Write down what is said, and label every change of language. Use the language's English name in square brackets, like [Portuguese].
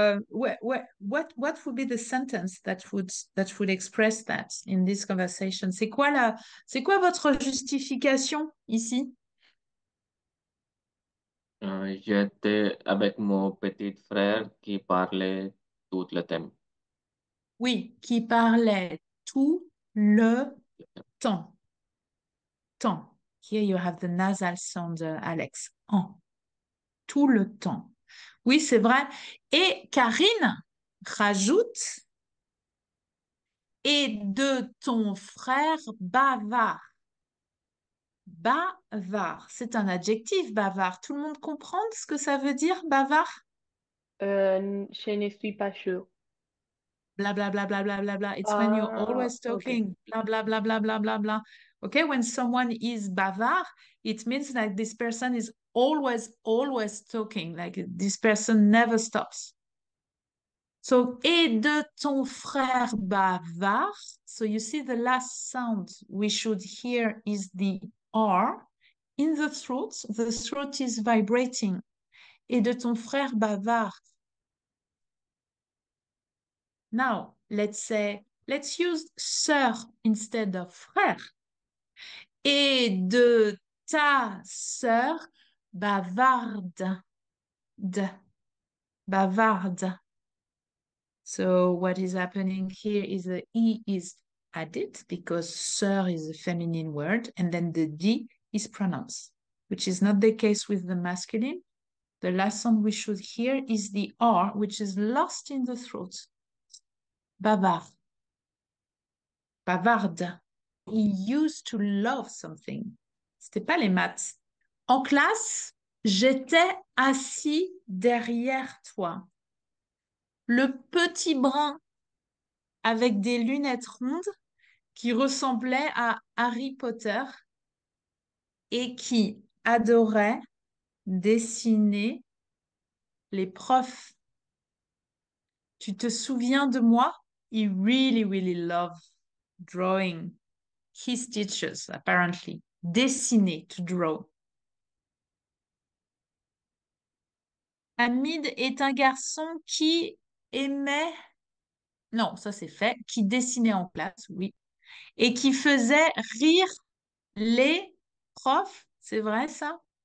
[English] What would be the sentence that would express that in this conversation? [French] C'est quoi votre justification ici? J'étais avec mon petit frère qui parlait tout le temps. Oui, qui parlait tout le temps. Temps. [English] Here you have the nasal sound, Alex. [French] En. Tout le temps. Oui, c'est vrai. Et Karine rajoute, et de ton frère bavard. Bavard, c'est un adjectif, bavard. Tout le monde comprend ce que ça veut dire, bavard? Je ne suis pas sûre. [English] Blah, blah, blah, blah, blah, blah, blah. It's when you're Ah, always ok. talking. Blah, blah, blah, blah, blah, blah, blah. Okay, when someone is bavard, it means that this person is always talking. Like this person never stops. So, [French] et de ton frère bavard. [English] So you see the last sound we should hear is the R. In the throat is vibrating. [French] Et de ton frère bavard. [English] Now, let's use sœur instead of frère. [French] Et de ta sœur bavarde. Bavarde. [English] So what is happening here is the E is added because sœur is a feminine word and then the D is pronounced, which is not the case with the masculine. The last sound we should hear is the R, which is lost in the throat. Bavard. Bavarde. He used to love something. [French] C'était pas les maths. En classe, j'étais assis derrière toi. Le petit brun avec des lunettes rondes qui ressemblait à Harry Potter et qui adorait dessiner les profs. Tu te souviens de moi? [English] He really, really loved drawing. His teachers, apparently. Dessiner, to draw. [French] Hamid est un garçon qui aimait, non, ça c'est fait, qui dessinait en classe, oui, et qui faisait rire les profs, c'est vrai ça?